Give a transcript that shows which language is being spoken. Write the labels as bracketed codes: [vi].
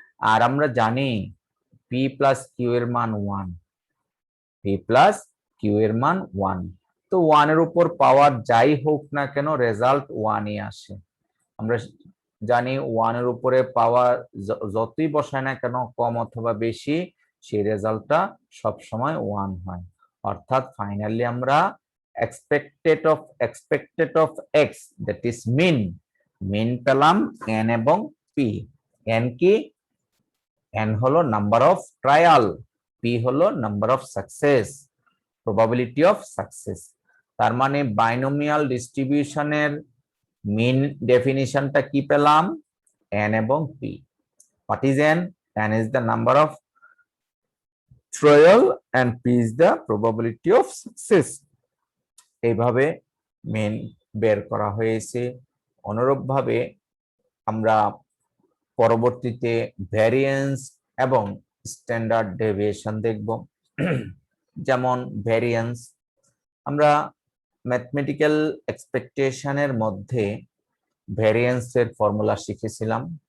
[bn] আর আমরা জানি P plus Q এর মান 1, পি প্লাস কিউ এর মান 1, তো 1 এর উপর পাওয়ার যাই হোক না কেন রেজাল্ট 1ই আসে। আমরা জানি 1 এর উপরে পাওয়ার যতই বসায় না কেন কম অথবা বেশি, সেই রেজাল্টটা সব সময় 1 হয়। অর্থাৎ ফাইনালি আমরা [en] expected of x, that is [bn] মিন পেলাম n এবং p। n কি? n হলো নাম্বার অফ ট্রায়াল, p হলো number of success, probability of success. তার মানে বাইনোমিয়াল ডিস্ট্রিবিউশনের মিন ডেফিনিশনটা কি পেলাম? n এবং p। [en] What is n? n is the number of trial and p is the probability of success. [bn] এইভাবে মিন বের করা হয়েছে। অনুরূপভাবে আমরা পরবর্তীতে ভ্যারিয়েন্স এবং স্ট্যান্ডার্ড ডেভিয়েশন দেখব। যেমন ভ্যারিয়েন্স, আমরা ম্যাথমেটিক্যাল এক্সপেকটেশনের মধ্যে ভ্যারিয়েন্সের ফর্মুলা শিখেছিলাম।